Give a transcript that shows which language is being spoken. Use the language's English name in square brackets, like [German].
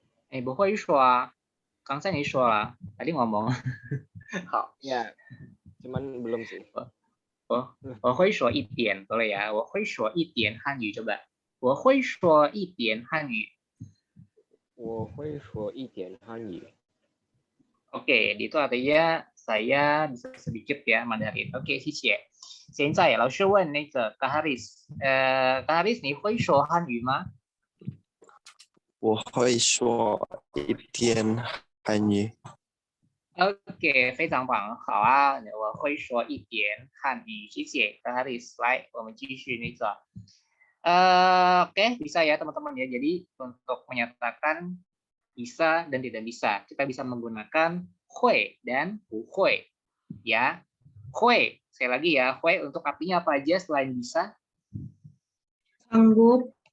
[Chinese] 你不会说啊刚才你说了 [Indonesian] tadi ngomong [Chinese] 好 [Indonesian] Ya, cuman belum sih. [Chinese] 我会说一点 [Indonesian] boleh ya [Chinese] 我会说一点汉语 [Indonesian] coba [Chinese] 我会说一点汉语我会说一点汉语。 [Indonesian] Oke, itu artinya saya bisa sedikit ya Mandarin. [Chinese] Oke, 谢谢。现在老师问那个 Kak Haris，Kak Haris 你会说汉语吗？我会说一点汉语。 OK，非常棒，好啊，我会说一点汉语，谢谢 Kak Haris。来，我们继续那个。 [Indonesian] Oke, bisa ya teman-teman ya. Jadi untuk menyatakan bisa dan tidak bisa, kita bisa menggunakan hui dan bu hui. Ya, hui. Sekali lagi ya, hui untuk artinya apa aja selain bisa? Sanggup,